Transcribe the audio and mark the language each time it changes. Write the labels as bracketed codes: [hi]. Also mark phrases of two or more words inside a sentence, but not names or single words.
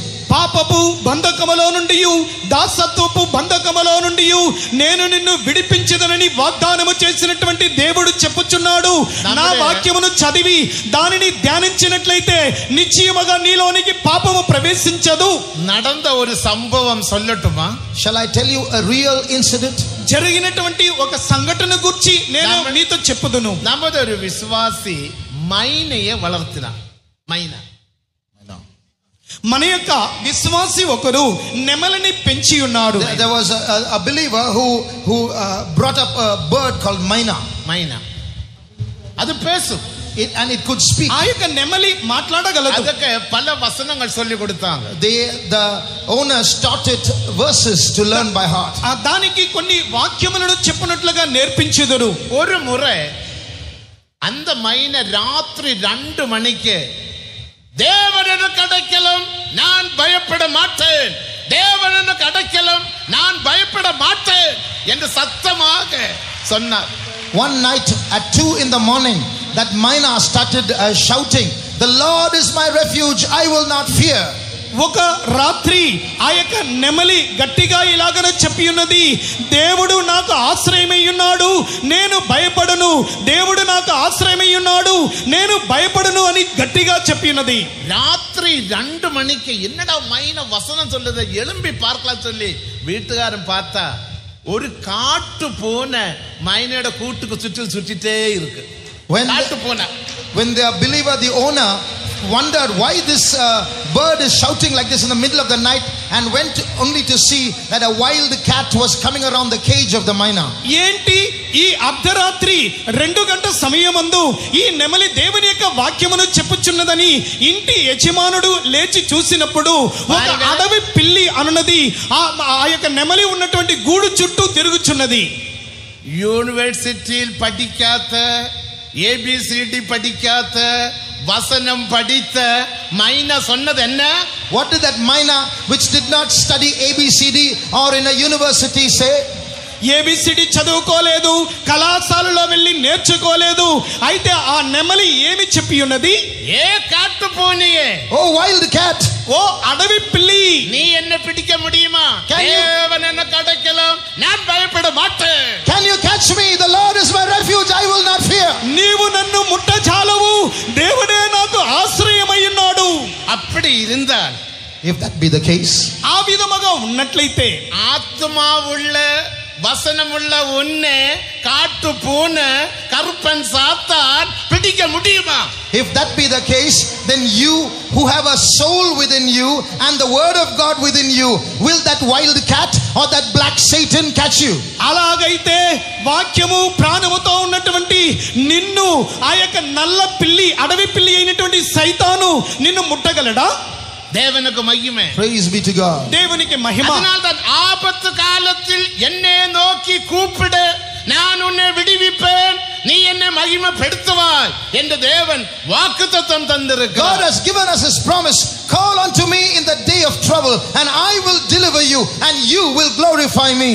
[te] పాపపు బంధకములో నుండి, దాసత్వపు బంధకములో నుండి నేను నిన్ను విడిపించదనని వాగ్దానము చేసినటువంటి దేవుడు చెప్పుచున్నాడు. నా వాక్యమును చదివి దానిని ధ్యానించినట్లయితే నిశ్చయముగా నీలోనికి పాపము ప్రవేశించదు. [ta] நடந்த ஒரு சம்பவம் சொல்லட்டுமா? [en] Shall I tell you a real incident? [te] జరిగినటువంటి ఒక సంఘటన గురించి నేను మీతో చెప్పుదును. [ta] நமது ஒரு விசுவாசி மைனையை வளர்த்தினார். மைனா, [te] మన యొక్క విశ్వాసి ఒకరు నెమలిని పెంచి ఉన్నాడు. [en] There was a believer who brought up a bird called Maina. [ta] மைனா அது பேசும், [en] and it could speak. [te] ఆ యొక్క నెమలి మాట్లాడగలదు. [ta] அதுக்கு பல வசனங்கள் சொல்லி கொடுத்தாங்க. [en] The owners taught it verses to learn by heart. [te] దానికి కొన్ని వాక్యములను చెప్పినట్లుగా నేర్పించెదరు. [ta] ஒரு முறை அந்த மைனை ராத்திரி 2 மணிக்கு, தேவன் எனக்கு அடைக்கலம் நான் பயப்பட மாட்டேன், தேவன் எனக்கு அடைக்கலம் நான் பயப்பட மாட்டேன் என்று சத்தமாக சொன்னார். [en] One night at 2 in the morning, that Maina started shouting, the Lord is my refuge, I will not fear. [te] ఒక రాత్రి ఆ యొక్క నెమలి గట్టిగా ఇలాగన చెప్పి ఉన్నది, దేవుడు నాకు ఆశ్రయమై ఉన్నాడు, నేను భయపడను, దేవుడు నాకు ఆశ్రయమై ఉన్నాడు, నేను భయపడను అని గట్టిగా చెప్పి ఉన్నది. [ta] ராத்திரி 2 மணிக்கு என்னடா மைனா வசனம் சொல்லுது, எழும்பி பார்க்கலாம் சொல்லி வீட்டுக்காரன் பார்த்தா ஒரு காட்டு போன மைனோட கூட்டுக்கு சுற்றிட்டே இருக்கு. காட்டு போன. [en] When the believer, the owner, wondered why this bird is shouting like this in the middle of the night, and went only to see that a wild cat was coming around the cage of the Maina. [te] ఏంటి ఈ అర్ధరాత్రి 2 గంటల సమయమందు ఈ నెమలి దేవుని యొక్క వాక్యమును చెప్పుచున్నదని ఇంటి యజమానుడు లేచి చూసినప్పుడు ఒక అడవి పిల్లి అనున్నది ఆ యొక్క నెమలి ఉన్నటువంటి గూడు చుట్టూ తిరుగుచున్నది. [ta] யூனிவர்சிட்டியில் படிக்காத, ஏபிசிடி படிக்காத, வசனம் படித்த மைனா சொன்னது என்ன? [en] What did that Maina, which did not study ABCD or in a university, say? [te] ఏబిసిడి చదువుకోలేదు, కళాశాలలో వెళ్ళి నేర్చుకోలేదు. అయితే ఆ నెమలి ఏమి చెప్పి ఉన్నది? [ta] ஏ காட்டு பூனையே, [en] oh wild cat, [te] ఓ అడవి పిల్లి, [ta] நீ என்ன பிடிக்க முடியுமா? தேவன் எனக்கு அடைக்கலம் நான் பயப்பட மாட்டேன். [en] can you catch me? The Lord is my refuge, I will not fear. [te] నీవు నన్ను ముట్టజాలవు, దేవుడే నాకు ఆశ్రయమై ఉన్నాడు. [ta] அப்படி இருந்தால், [en] if that be the case, [te] ఆ విధముగా ఉన్నట్లయితే [ta] ஆத்மாவுள்ள வசனமுள்ள உன்னை காட்டு பூனை கருப்பன் சாத்தான் பிடிக்க முடியுமா? [en] if that be the case, then you who have a soul within you and the word of God within you, will that wild cat or that black Satan catch you? [te] అలాగైతే వాక్యము ప్రాణముతో ఉన్నటువంటి నిన్ను ఆ యొక్క నల్ల పిల్లి, అడవి పిల్లి అయినటువంటి సైతాను నిన్ను ముట్టగలడా? [ta] தேவனுக்கு மகிமை. [en] Praise be to God. [te] దేవునికి మహిమ. [ta] அதனால்தான் ஆபத்து காலத்தில் என்னை நோக்கி கூப்பிடு, நான் உன்னை விடுவிப்பேன், நீ என்னை மகிமைப்படுத்துவாய் என்று தேவன் வாக்குத்தத்தம் தந்திருக்கிறார். [en] God has given us his promise, call unto me in the day of trouble and I will deliver you and you will glorify me.